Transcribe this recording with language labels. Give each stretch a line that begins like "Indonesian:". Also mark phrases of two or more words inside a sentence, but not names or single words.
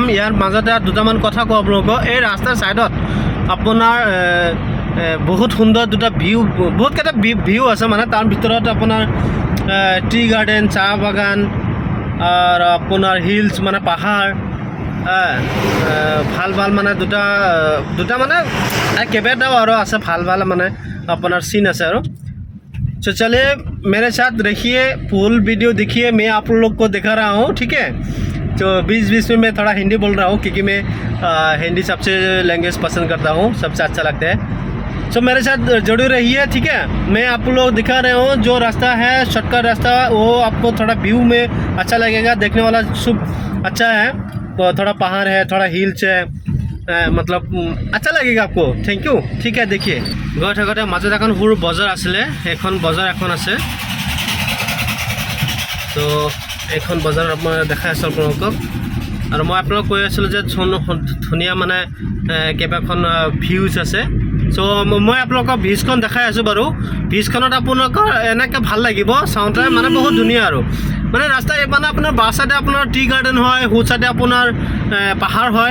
Assamese: ইয়াৰ মাজতে দুটামান কথা কওঁ আপোনালোকক। এই ৰাস্তাৰ ছাইডত আপোনাৰ বহুত সুন্দৰ দুটা ভিউ, বহুতকেইটা ভিউ আছে, মানে তাৰ ভিতৰত আপোনাৰ
English: tea garden,
Assamese: চাহ বাগান আৰু আপোনাৰ হিলছ মানে পাহাৰ, ভাল ভাল মানে দুটা মানে কেইবাটাও আৰু আছে ভাল ভাল মানে আপোনাৰ চিন আছে আৰু।
Hindi: तो चलिए मेरे साथ रखिए,
English: full video
Hindi: देखिए। मैं आप लोग को दिखा रहा हूँ, ठीक है। तो बीच में मैं थोड़ा हिंदी बोल रहा हूँ क्योंकि मैं हिंदी सबसे लैंग्वेज पसंद करता हूँ, सबसे अच्छा लगता है। तो मेरे साथ जुड़े रहिए, ठीक है। मैं आप लोग दिखा रहा हूँ जो रास्ता है, शॉर्टकट रास्ता, वो आपको थोड़ा व्यू में अच्छा लगेगा, देखने वाला सब अच्छा है। तो थोड़ा पहाड़ है, थोड़ा हिल्स है, मतलब अच्छा लगेगा आपको।
English: thank you,
Hindi: ठीक है। देखिए गई थकते
Assamese: মাজত এখন সৰু বজাৰ আছিলে, এখন বজাৰ এখন আছে। তো এইখন বজাৰ মই দেখাই আছোঁ আপোনালোকক। আৰু মই আপোনালোকক কৈ আছিলোঁ যে ধুনীয়া মানে কেইবাখন ভিউজ আছে। চ' মই আপোনালোকক ভিউজখন দেখাই আছোঁ বাৰু। ভিউজখনত আপোনালোকৰ এনেকৈ ভাল লাগিব চাওঁতে, মানে বহুত ধুনীয়া আৰু মানে ৰাস্তা মানে আপোনাৰ বাওঁ চাইডে আপোনাৰ
English: tea garden
Assamese: হয়, সোঁ চাইডে আপোনাৰ পাহাৰ হয়।